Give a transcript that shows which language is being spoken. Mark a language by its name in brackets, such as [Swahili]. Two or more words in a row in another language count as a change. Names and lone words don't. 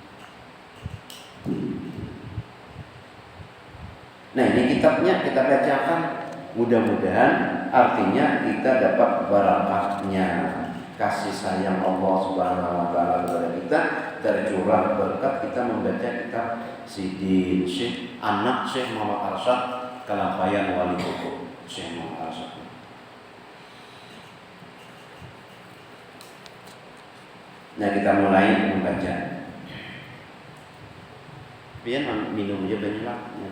[Indonesian] Nah, ini kitabnya kita bacakan. Mudah-mudahan artinya kita dapat barakahnya kasih sayang [Arabic] Allah Subhanahu wa taala [Indonesian] kepada kita, tercurah berkat kita membaca kitab Sidin Syekh anak Syekh Muhammad Arsyad Kalampayan Wali Kutub Syekh Muhammad Arsyad. Nah, kita mulai membaca. [Banjar] Biar minum aja banyak lah.